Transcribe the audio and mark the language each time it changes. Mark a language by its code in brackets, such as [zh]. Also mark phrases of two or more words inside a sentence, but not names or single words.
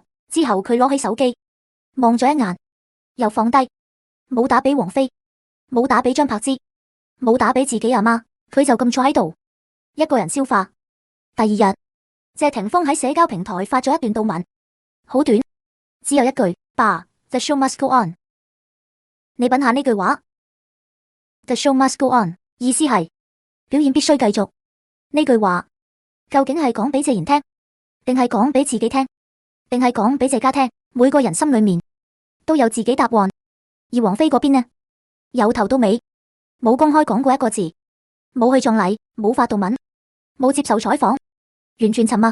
[yue] 之後佢攞起手機望咗一眼，又放低，冇打俾王菲，冇打俾張柏芝，冇打俾自己阿媽，佢就咁坐喺度，一個人消化。第二日，謝霆鋒喺社交平台發咗一段悼文，好短，只有一句：爸 ， [en] The show must go on。 [yue] 你品下呢句話 ， [en] The show must go on， [yue] 意思係表演必須繼續。呢句話究竟係講俾謝賢聽，定係講俾自己聽，定係講俾謝家聽？每個人心裏面都有自己答案。而王菲嗰邊呢，由頭到尾冇公開講過一個字，冇去葬禮，冇發悼文，冇接受採訪，完全沉默。